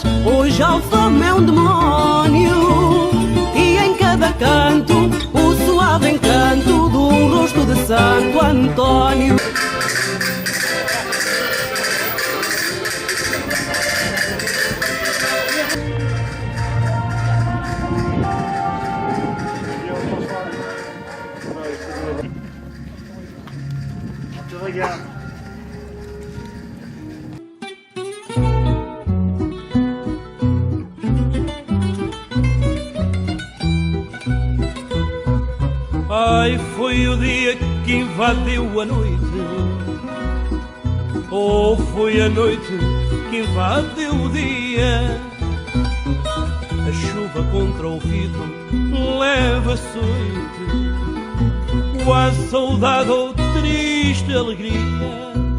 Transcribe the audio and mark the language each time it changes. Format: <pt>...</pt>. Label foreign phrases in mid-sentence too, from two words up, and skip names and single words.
<pt>Hoje a fome é um demónio. E em cada canto o suave encanto do rosto de Santo Antônio.</pt> <fr>Je regarde. Ai,</fr> <pt>foi o dia que invadiu a noite. Oh, foi a noite que invadiu o dia. A chuva contra o vidro leva açoite. Quase saudade ou triste alegria.</pt>